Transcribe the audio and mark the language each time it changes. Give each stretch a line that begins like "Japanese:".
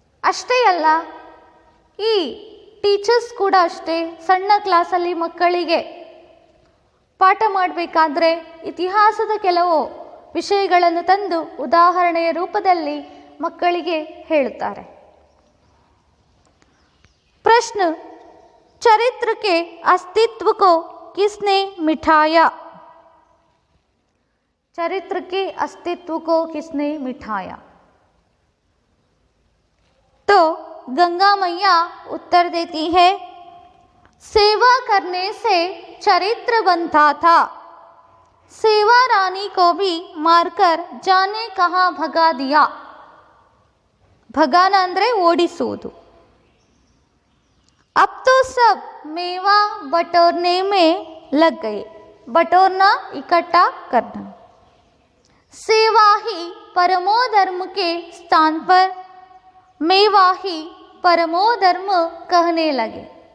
Kannada: ಅಷ್ಟೇ ಅಲ್ಲ, ಈ ಟೀಚರ್ಸ್ ಕೂಡ ಅಷ್ಟೇ ಸಣ್ಣ ಕ್ಲಾಸಲ್ಲಿ ಮಕ್ಕಳಿಗೆ ಪಾಠ ಮಾಡಬೇಕಾದ್ರೆ ಇತಿಹಾಸದ ಕೆಲವು ವಿಷಯಗಳನ್ನು ತಂದು ಉದಾಹರಣೆಯ ರೂಪದಲ್ಲಿ ಮಕ್ಕಳಿಗೆ ಹೇಳುತ್ತಾರೆ.
Hindi: प्रश्न, चरित्र के अस्तित्व को किसने मिटाया? चरित्र के अस्तित्व को किसने मिटाया? तो गंगा मैया उत्तर देती है, सेवा करने से चरित्र बनता था, सेवा रानी को भी मारकर जाने कहाँ भगा दिया.
Kannada: भगाना ಅಂದ್ರೆ ಓಡಿಸುವುದು.
Hindi: अब तो सब मेवा बटोरने में लग गए. बटोरना इकट्ठा करना. सेवा ही परमो धर्म के स्थान पर मेवा ही परमो धर्म कहने लगे.